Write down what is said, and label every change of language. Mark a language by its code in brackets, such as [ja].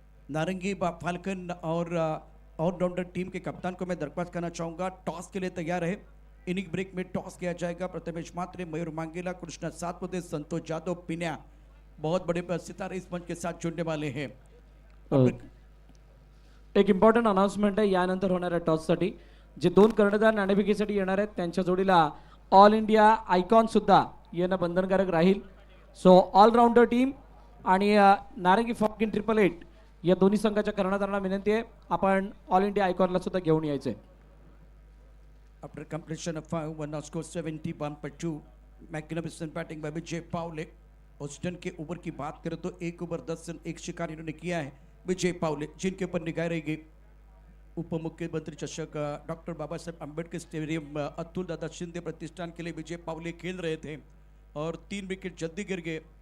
[hi] नारंगी फाल्कन और allrounder team के कप्तान को मैं दरख्वास्त करना चाहूँगा, टॉस के लिए तैयार है। इनिंग ब्रेक में टॉस किया जाएगा। प्रथमेश मात्रे, मयूर मांगेला, कृष्णा सातपुते, संतोष जाधव, पिन्या, बहुत बड़े सितारे इस मंच के साथ जुड़ने वाले हैं। [mr] एक इम्पॉर्टंट अनाउन्समेंट आहे, यानंतर होणाऱ्या टॉससाठी जे 2 कर्णधार नाणेफेकीसाठी येणार आहेत त्यांच्या जोडीला ऑल इंडिया आयकॉन सुद्धा येणं बंधनकारक राहील. सो ऑलराऊंडर टीम आणि नारंगी फॉकिन 888 या दोन्ही संघाच्या कर्णधारांना विनंती आहे, आपण ऑल इंडिया आयकॉनला सुद्धा घेऊन यायचंय. [en] After completion of 5, one score 71/2. Magnificent batting by Vijay Pawale. [hi] Austin के ओवर की बात करें तो 1 ओवर 10 रन 1 शिकार इन्होंने किया है विजय पावले, जिनके ऊपर निगाह रहेगी। उप मुख्यमंत्री चषक डॉक्टर बाबा साहेब अम्बेडकर स्टेडियम अतुल दादा शिंदे प्रतिष्ठान के लिए विजय पावले खेल रहे थे और 3 विकेट जल्दी गिर गए।